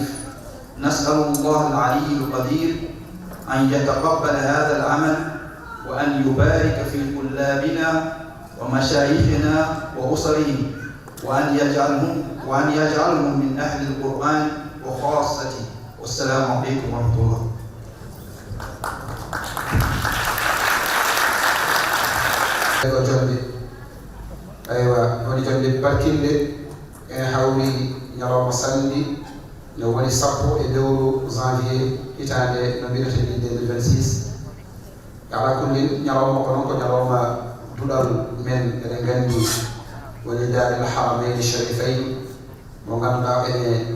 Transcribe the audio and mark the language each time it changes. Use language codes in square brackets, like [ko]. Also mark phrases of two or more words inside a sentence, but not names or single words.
[ar] نسأل الله العلي القدير أن يتقبل هذا العمل وأن يبارك في طلابنا ومشايخنا وأسرهم وأن يجعلهم من أهل القرآن وخاصته. والسلام عليكم ورحمة الله. [ff] aywa woni jonde barkinde ene hawri ñalawma samedi no woni 10 janvier hitande no mbiyete ni 2026 [ar] على كل [ff] ñalawma ko noon ko ñalawma duɗal men eɗen gandi woni daril haramaini sharifain mo ganduɗa ene